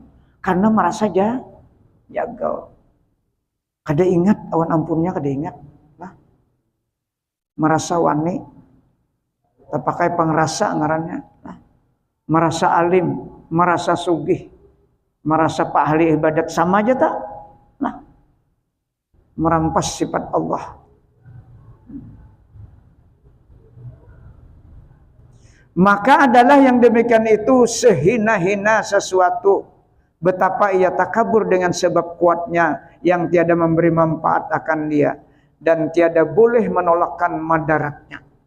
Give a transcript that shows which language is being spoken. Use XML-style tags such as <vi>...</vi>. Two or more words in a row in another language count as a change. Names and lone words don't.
<bjn>Karena merasa jagau. Kada ingat awan ampunnya, kada ingat. Nah, merasa wani, terpakai pengerasa ngarannya. Nah, merasa alim, merasa sugih, merasa pak ahli ibadat sama aja tak?</bjn> <id>Nah, merampas sifat Allah.</id> <ms>Maka adalah yang demikian itu sehina-hina sesuatu. Betapa ia takabur dengan sebab kuatnya yang tiada memberi manfaat akan dia dan tiada boleh menolakkan madaratnya.</ms>